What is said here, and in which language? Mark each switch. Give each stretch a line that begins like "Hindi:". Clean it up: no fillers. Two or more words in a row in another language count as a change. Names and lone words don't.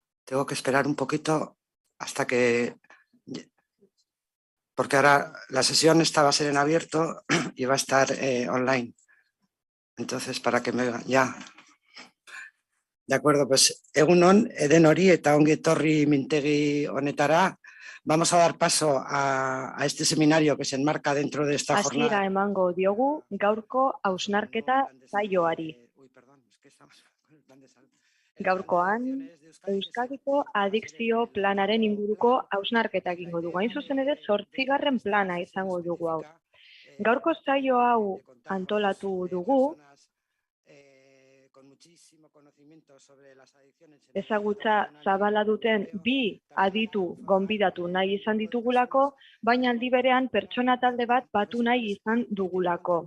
Spanish: tengo que esperar un poquito hasta que... Porque ahora la sesión esta va a ser en abierto y va a estar online. Entonces, para que me oigan, ya. De acuerdo, pues
Basque: egunon, eden hori eta ongi etorri mintegi honetara.
Spanish: Vamos a dar paso a este seminario que se enmarca dentro de esta jornada.
Basque: Hasiera emango diogu gaurko hausnarketa saioari. Gaurkoan, Euskadiko adikzio planaren inguruko hausnarketa egingo dugu. Hain zuzen ere, 8. plana izango dugu hau. Gaurko saio hau antolatu dugu, ezagutza zabala duten bi aditu gonbidatu nahi izan ditugulako, baina aldi berean pertsona talde bat batu nahi izan dugulako.